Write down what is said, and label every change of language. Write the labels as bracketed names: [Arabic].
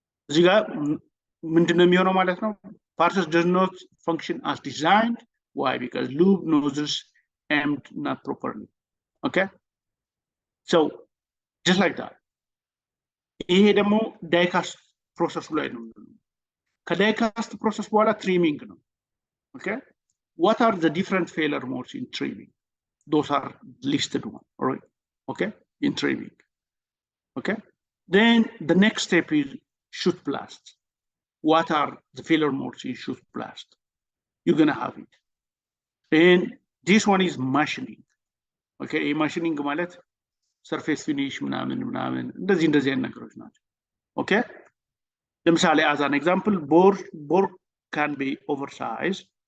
[Amharic] እዚህ ጋር ምንድነው የሚሆነው ማለት ነው [English] parts does not function as designed why because lube nozzles aimed not properly okay so just like that [Amharic] ይሄ ደግሞ [English] die-cast process ላይ ነው ከdie-cast process በኋላ trimming ነው okay what are the different failure modes in trimming those are listed one all right okay in trimming okay Then the next step is shoot blast. What are the failure modes in shoot blast? You're gonna have it. And this one is machining. [Amharic] Okay, machining ማለት surface finish ምናምን እንደዚህ አይነት ነገሮች ናቸው። Okay? [English] ለምሳሌ as an example, board can be oversized.